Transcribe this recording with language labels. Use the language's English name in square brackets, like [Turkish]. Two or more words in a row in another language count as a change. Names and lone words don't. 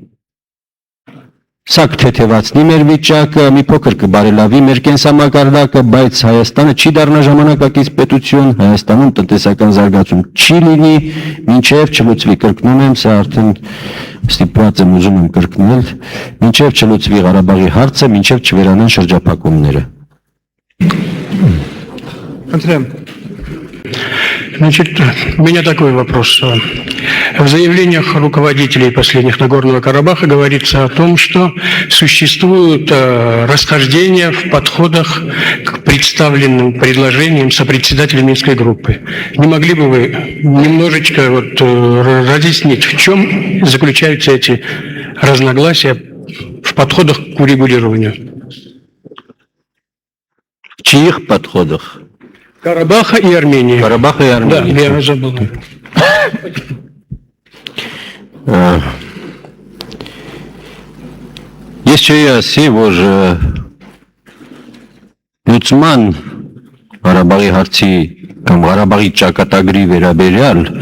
[Armenian] Սա կթեթևացնի մեր վիճակը, մի փոքր կբարելավի մեր կենսամակարդակը, բայց Հայաստանը չի դառնա ժամանակակից պետություն, Հայաստանում տնտեսական զարգացում չի լինի, մինչև չլուծվի, կրկնում եմ, սա արդեն ստիպված եմ ուզում եմ կրկնել, մինչև չլուծվի Ղարաբաղի հարցը, մինչև չվերանան շրջափակումները։ [Russian] Андрей, значит, у меня такой вопрос. В заявлениях руководителей последних Нагорного Карабаха говорится о том, что существуют расхождения в подходах к представленным предложениям сопредседателей Минской группы. Не могли бы вы немножечко разъяснить, в чем заключаются эти разногласия в подходах к урегулированию? В чьих подходах? Карабаха и Армении. Карабаха и Армении. Да, я забыл. [Armenian] Ես չէի ասի, որ լուծման Ղարաբաղի հարցի կամ Ղարաբաղի ճակատագրի վերաբերյալ